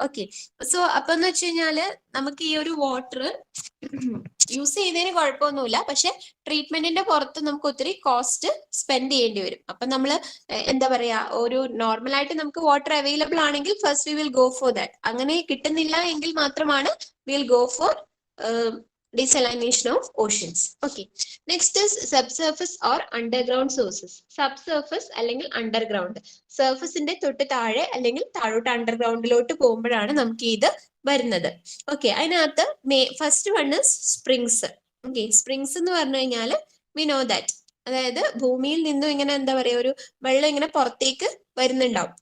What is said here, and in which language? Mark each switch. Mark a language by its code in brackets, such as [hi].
[ml] Okay, so അപ്പൊ എന്ന് വെച്ച് കഴിഞ്ഞാല് നമുക്ക് ഈ ഒരു വാട്ടർ യൂസ് ചെയ്യുന്നതിന് കുഴപ്പമൊന്നുമില്ല, പക്ഷെ ട്രീറ്റ്മെന്റിന്റെ പുറത്ത് നമുക്ക് ഒത്തിരി കോസ്റ്റ് സ്പെൻഡ് ചെയ്യേണ്ടി വരും. അപ്പൊ നമ്മൾ എന്താ പറയാ, ഒരു നോർമൽ ആയിട്ട് നമുക്ക് വാട്ടർ അവൈലബിൾ ആണെങ്കിൽ [en] First we will go for that. [ml] അങ്ങനെ കിട്ടുന്നില്ല എങ്കിൽ മാത്രമാണ് [en] We will go for desalination of oceans. Okay, next is subsurface or underground sources. Subsurface അല്ലെങ്കിൽ underground. [ml] സർഫസിന്റെ തൊട്ട് താഴെ അല്ലെങ്കിൽ താഴോട്ട് അണ്ടർഗ്രൗണ്ടിലോട്ട് പോകുമ്പോഴാണ് നമുക്ക് ഇത് വരുന്നത്. ഓക്കെ, അതിനകത്ത് [en] First one is springs. [ml] Okay, springs എന്ന് പറഞ്ഞു കഴിഞ്ഞാൽ [en] we know that [ml] അതായത് ഭൂമിയിൽ നിന്നും ഇങ്ങനെ എന്താ പറയാ ഒരു വെള്ളം ഇങ്ങനെ പുറത്തേക്ക് വരുന്നുണ്ടാവും.